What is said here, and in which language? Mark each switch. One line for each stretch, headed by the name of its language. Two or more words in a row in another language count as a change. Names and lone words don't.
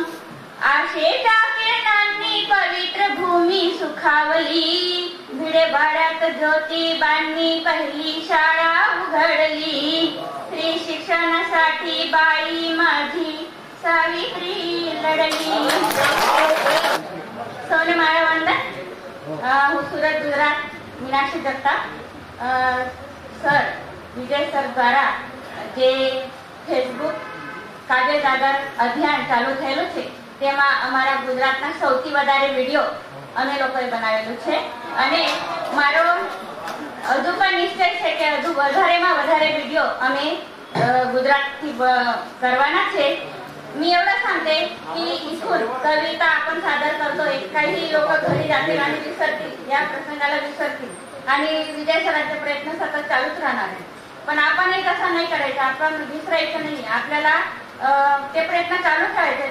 Marathi: आशेच्या किरणांनी पवित्र भूमी सुखावली. भिडेवाड्यात ज्योतिबांनी पहिली शाळा उघडली. स्त्री शिक्षणासाठी बाई माझी सावित्री लढली.
Gujarati: સૌને માળવંદન, હું સુરત ગુજરાત મીનાક્ષી જગતાપ. સર વિજય સર દ્વારા જે ફેસબુક કાજલ દાદર અભિયાન ચાલુ થયેલું છે તેમાં અમારા ગુજરાતના સૌથી વધારે વિડીયો અમે લોકોએ બનાવેલું છે. અને મારો હજુ પણ નિશ્ચય છે કે હજુ વધારેમાં વધારે વિડીયો અમે ગુજરાતથી કરવાના છે.
Marathi: मी एवढं सांगते की इथून कविता आपण सादर करतोय, काही लोक घरी जातील आणि विसरतील, या प्रसंगाला विसरतील आणि विजय सरांचे प्रयत्न सतत चालूच राहणार आहे. पण आपण हे तसं नाही करायचं, आपण विसरायचं नाही. आपल्याला ते प्रयत्न चालू ठेवायचे.